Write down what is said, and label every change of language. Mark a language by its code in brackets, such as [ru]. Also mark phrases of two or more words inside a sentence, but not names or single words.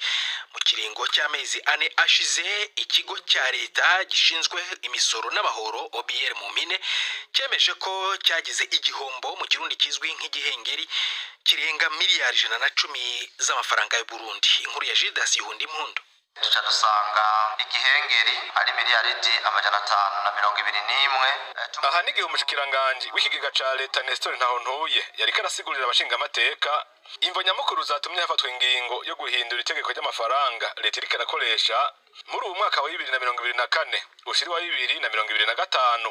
[rn] Mu kiringo cy'amezi 4 ashize ikigo cya leta gishinzwe imisoro n'amahoro OBR mu mpine cyemeje ko cyagize igihombo mu kirundi kizwi nk'igihengeri kirenga miliyari 110 z'amafaranga y'u Burundi. Inkuru ya Judas Yundi Mpundu. duca dusanga igihengeri ari miliyaridi 521. aha n'igihe umushikiranganji w'ikigega ca leta Nestor Ntahontuye yariko arasigurira abashingamateka imvo nyamukuru zatumye hafatwa ingingo yo guhindura itegeko ry'amafaranga leta iriko irakoresha muri uwo mwaka wa 2024 ushiri wa 2025.